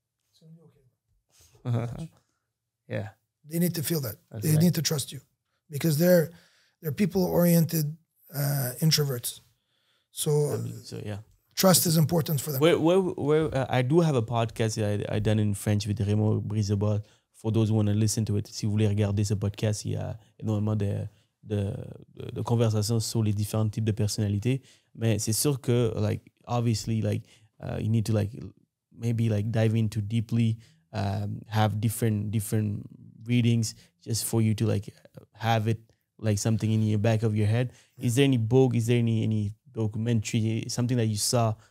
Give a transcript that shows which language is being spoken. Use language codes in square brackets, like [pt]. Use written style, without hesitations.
[en] It's going to be okay. Yeah. They need to feel that. They need to trust you because they're people-oriented introverts. So yeah. Trust is important for them. I do have a podcast I done in French with Raymond Brisebol. For those who want to listen to it, [fr] si vous voulez regarder ce podcast, il y a énormément de conversations sur les différents types de personnalités. Mais c'est sûr que, [en] like, obviously, like, you need to, like, maybe, like, dive into deeply, have different readings just for you to, like, have it, like, something in your back of your head. Is there any book? Is there any documentary, something that you saw?